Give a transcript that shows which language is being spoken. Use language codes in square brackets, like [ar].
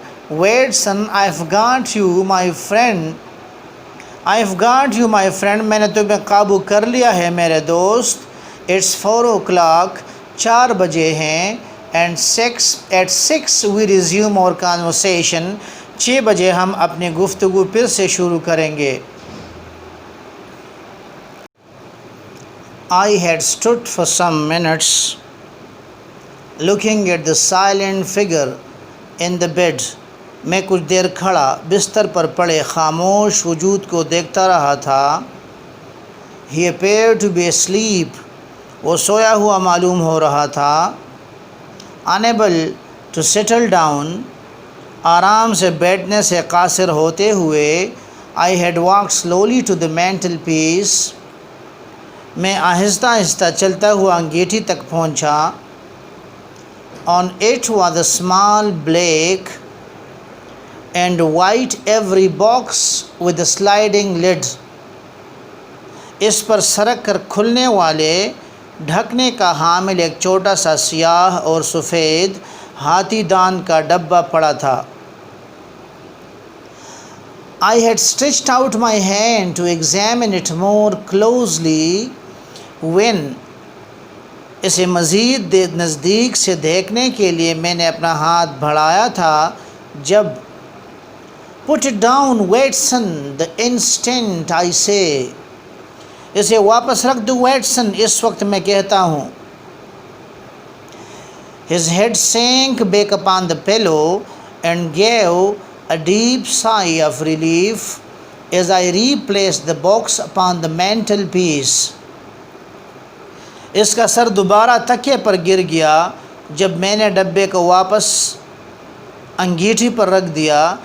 [en] Watson, I've got you, my friend. I've got you, my friend. [ur] میں نے تمہیں قابو کر لیا ہے میرے دوست. [en] It's 4 o'clock. [ur] 4 بجے ہیں. [en] And at 6 we resume our conversation. [ur] 6 بجے ہم اپنی گفتگو پھر سے شروع کریں گے. [en] I had stood for some minutes looking at the silent figure in the bed. [ur] میں کچھ دیر کھڑا بستر پر پڑے خاموش وجود کو دیکھتا رہا تھا. [en] He appeared to be asleep. [ur] وہ سویا ہوا معلوم ہو رہا تھا. [en] Unable to settle down. [ur] آرام سے بیٹھنے سے قاصر ہوتے ہوئے. [en] I had walked slowly to the mantelpiece. [ur] میں آہستہ آہستہ چلتا ہوا انگیٹھی تک پہنچا. [en] On it was a small black and white ivory box with a sliding lid. [ur] اس پر سرک کر کھلنے والے ڈھکنے کا حامل ایک چھوٹا سا سیاہ اور سفید ہاتھی دان کا ڈبہ پڑا تھا. [en] I had stretched out my hand to examine it more closely when. [ur] اسے مزید نزدیک سے دیکھنے کے لیے میں نے اپنا ہاتھ بڑھایا تھا جب. [en] Put it down, Watson, the instant I say. [ur] اسے واپس رکھ دو ویٹسن، اس وقت میں کہتا ہوں. [en] His head sank back upon the pillow and gave a deep sigh of relief as I replaced the box upon the mantelpiece. [ur] اس کا سر دوبارہ تکیے پر گر گیا جب میں نے ڈبے کو واپس انگیٹھی پر رکھ دیا.